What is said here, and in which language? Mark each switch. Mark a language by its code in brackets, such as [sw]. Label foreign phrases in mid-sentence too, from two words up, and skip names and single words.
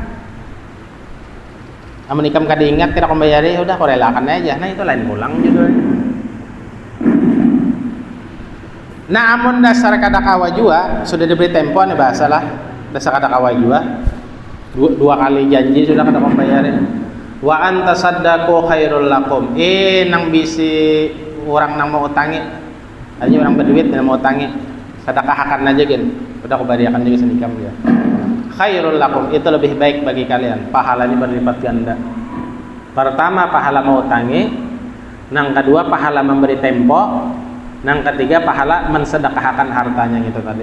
[bjn] Amun ikam kada ingat tidak membayari, udah kau relakan aja. Nah, itu lain pulang judulnya. Nah, amun dasar kada kawa jua sudah diberi tempo nih bahasalah. Dasar kada kawa jua. Dua kali janji sudah kada membayari. [ar] وأن تصدقوا خير لكم. [bjn] Nang bisi orang nang mau utangi. Hanya orang berduit dan mau utangi. Sedekahakan aja gin. Udah aku bariakan juga senikam dia. [ar] خير لكم, [bjn] itu lebih baik bagi kalian. Pahalanya berlipat ganda. Pertama pahala mau utangi, nang kedua pahala memberi tempo, nang ketiga pahala mensedekahkan hartanya gitu tadi.